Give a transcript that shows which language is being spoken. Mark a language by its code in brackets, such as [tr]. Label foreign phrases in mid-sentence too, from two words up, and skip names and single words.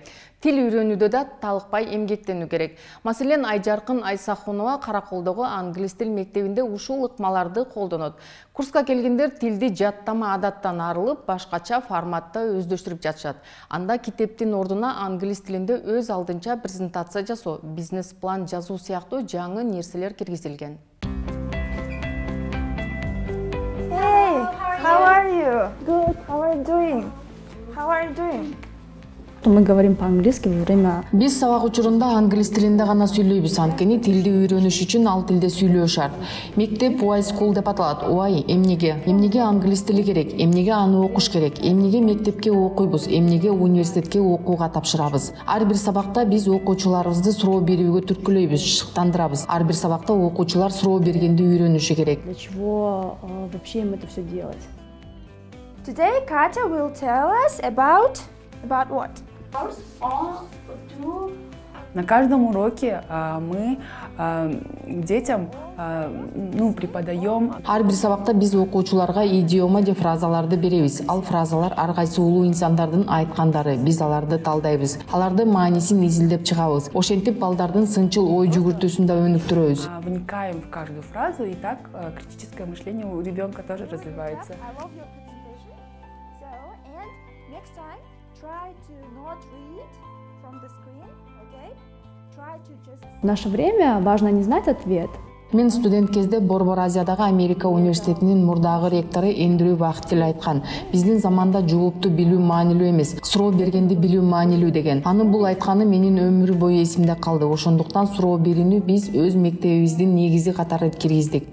[ky] Тил үйрөнүүдө да талыкпай эмгектенүү керек. Маселен, Айжаркын Айсахунова Караколдогу англис тил мектебинде ушул ыкмаларды колдонот. Курска келгендер тилди жаттама адаттан арылып, башкача форматта өздөштүрүп жатышат. Анда китептин ордуна англис тилинде өз алдынча презентация жасоо, бизнес-план жазуу сыяктуу жаңы нерселер киргизилген. [en] Hey, how are you? Good. How are you doing? How are you doing? [ru] Мы говорим по-английски во время... [ky] Биз сабак учурунда англис тилинде гана сүйлөйбүз, анткени тилди үйрөнүш үчүн ал тилде сүйлөө шарт. Мектеп Why School деп аталат. Why эмнеге? Эмнеге англис тили керек? Эмнеге аны окуш керек? Эмнеге мектепке окуйбуз? Эмнеге университетке окууга тапшырабыз? Ар бир сабакта биз окуучуларыбызды суроо берүүгө түрткүлөйбүз, шыктандырабыз. Ар бир сабакта окуучулар суроо бергенди үйрөнүшү керек. [ru] Для чего вообще им это все делать? [en] Today Katya will tell us about what? [ru] На каждом уроке мы детям преподаем. [ky] Ар бир сабакта биз окуучуларга идиома же фразаларды беребиз. Ал фразалар ар кайсы улуу инсандардын айткандары. Биз аларды талдайбыз. Алардын маанисин изилдеп чыгабыз. Ошентип балдардын сынчыл ой жүгүртүүсүн да өнүктүрөбүз. [ru] Вникаем в каждую фразу, и так критическое мышление у ребенка тоже развивается. [en] Next time, try to not read from the screen, okay? Try to just... [ru] В наше время важно не знать ответ. [ky] Мен студент кезде Борбор Азиядагы Америка университетинин мурдагы ректору Эндрю Вахтил айткан. Биздин заманда жоопту билүү маанилүү эмес, суроо бергенди билүү маанилүү деген. Анын бул айтканы менин өмүр бою эсимде калды. Ошондуктан суроо берүүнү биз өз мектебибиздин негизи катары киргиздик.